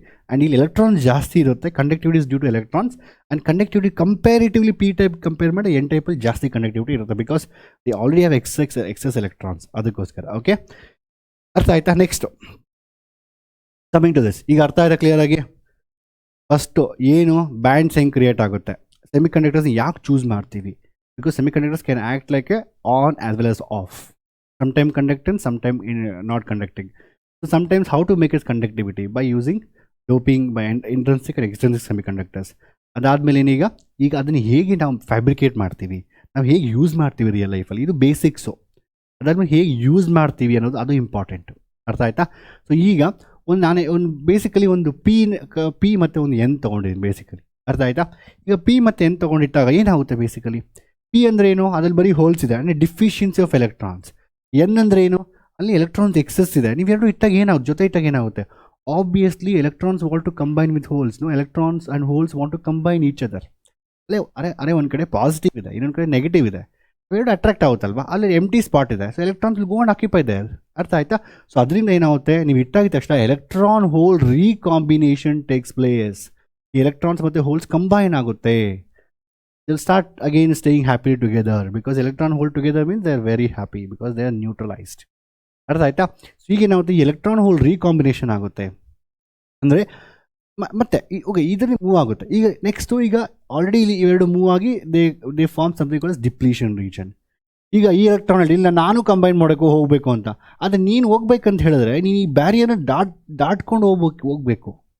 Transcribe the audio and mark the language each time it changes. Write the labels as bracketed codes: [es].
[kn] And ಇಲ್ಲಿ electrons ಜಾಸ್ತಿ ಇರುತ್ತೆ. [en] Conductivity is due to electrons. [kn] And conductivity comparatively P type compare ಮಾಡಿ N ಟೈಪಲ್ಲಿ ಜಾಸ್ತಿ ಕಂಡಕ್ಟಿವಿಟಿ ಇರುತ್ತೆ, [en] Because they already have excess electrons. [kn] ಅದಕ್ಕೋಸ್ಕರ. ಓಕೆ, ಅರ್ಥ ಆಯ್ತಾ? Next coming to this. ಈಗ ಅರ್ಥ ಆಯ್ತಾ ಕ್ಲಿಯರ್ ಆಗಿ? ಫಸ್ಟು ಏನು ಬ್ಯಾಂಡ್ಸ್ ಹೆಂಗೆ ಕ್ರಿಯೇಟ್ ಆಗುತ್ತೆ, ಸೆಮಿಕಂಡಕ್ಟರ್ಸ್ ಯಾಕೆ ಚೂಸ್ ಮಾಡ್ತೀವಿ? [en] Because semiconductors can act like a on as well as off. Sometime conducting, sometime not conducting. So sometimes how to make its conductivity by using doping by intrinsic and extrinsic semiconductors. [kn] ಅದಾದಮೇಲೆ ಈಗ ಅದನ್ನು ಹೇಗೆ ನಾವು fabricate ಮಾಡ್ತೀವಿ, ನಾವು ಹೇಗೆ use ಮಾಡ್ತೀವಿ real ಲೈಫಲ್ಲಿ, ಇದು ಬೇಸಿಕ್ಸು. ಅದಾದಮೇಲೆ ಹೇಗೆ ಯೂಸ್ ಮಾಡ್ತೀವಿ ಅನ್ನೋದು ಅದು ಇಂಪಾರ್ಟೆಂಟು. ಅರ್ಥ ಆಯ್ತಾ? ಸೊ ಈಗ ನಾನೇ ಬೇಸಿಕಲಿ ಒಂದು ಪಿ ಮತ್ತು ಒಂದು ಎನ್ ತೊಗೊಂಡಿದ್ದೀನಿ ಬೇಸಿಕಲಿ. ಅರ್ಥ ಆಯ್ತಾ? ಈಗ ಪಿ ಮತ್ತು ಎನ್ ತೊಗೊಂಡಿಟ್ಟಾಗ ಏನಾಗುತ್ತೆ ಬೇಸಿಕಲಿ? ಪಿ ಅಂದರೆ ಏನು? ಅದ್ರಲ್ಲಿ ಬರೀ ಹೋಲ್ಸ್ ಇದೆ, ಅಂದರೆ ಡಿಫಿಷಿಯನ್ಸಿ ಆಫ್ ಎಲೆಕ್ಟ್ರಾನ್ಸ್. ಎನ್ ಅಂದರೆ ಏನು? ಅಲ್ಲಿ ಎಲೆಕ್ಟ್ರಾನ್ಸ್ ಎಕ್ಸಸ್ ಇದೆ. ನೀವೆರಡು ಇಟ್ಟಾಗ ಏನಾಗುತ್ತೆ, ಜೊತೆ ಇಟ್ಟಾಗ ಏನಾಗುತ್ತೆ? [en] obviously electrons want to combine with holes. No, electrons and holes want to combine each other. [kn] ಅರೆ ಒಂದು ಕಡೆ ಪಾಸಿಟಿವ್ ಇದೆ, ಇನ್ನೊಂದು ಕಡೆ ನೆಗೆಟಿವ್ ಇದೆ, ಎರಡು ಅಟ್ರಾಕ್ಟ್ ಆಗುತ್ತಲ್ವಾ, ಅಲ್ಲಿ ಎಂಟಿ ಸ್ಪಾಟ್ ಇದೆ. [en] So electrons will go and occupy there. [kn] ಅರ್ಥ ಆಯ್ತಾ? ಸೊ ಅದರಿಂದ ಏನಾಗುತ್ತೆ, ನೀವು ಇಟ್ಟಾಗಿದ ತಕ್ಷಣ electron hole recombination takes place. ಈ ಎಲೆಕ್ಟ್ರಾನ್ಸ್ ಮತ್ತು ಹೋಲ್ಸ್ ಕಂಬೈನ್ ಆಗುತ್ತೆ. [en] they'll start again staying happy together, because electron hole together means they are very happy because they are neutralized. [kn] ಅರ್ಥ ಆಯ್ತಾ? ಸೊ ಈಗ ಏನಾಗುತ್ತೆ, ಈ ಎಲೆಕ್ಟ್ರಾನ್ ಹೋಲ್ ರೀಕಾಂಬಿನೇಷನ್ ಆಗುತ್ತೆ ಅಂದರೆ ಮತ್ತೆ ಓಕೆ ಇದರಲ್ಲಿ ಮೂವ್ ಆಗುತ್ತೆ. ಈಗ ನೆಕ್ಸ್ಟು ಈಗ ಆಲ್ರೆಡಿ ಇಲ್ಲಿ ಇವೆರಡು ಮೂವ್ ಆಗಿ [en] They form something called depletion region. [kn] ಈಗ ಈ ಎಲೆಕ್ಟ್ರಾನ್ ಇಲ್ಲ ನಾನು ಕಂಬೈನ್ ಮಾಡೋಕ್ಕೂ ಹೋಗಬೇಕು ಅಂತ, ಆದರೆ ನೀನು ಹೋಗ್ಬೇಕಂತ ಹೇಳಿದ್ರೆ ನೀನು ಈ ಬ್ಯಾರಿಯರ್ನ ದಾಟ್ಕೊಂಡು ಹೋಗಬೇಕು.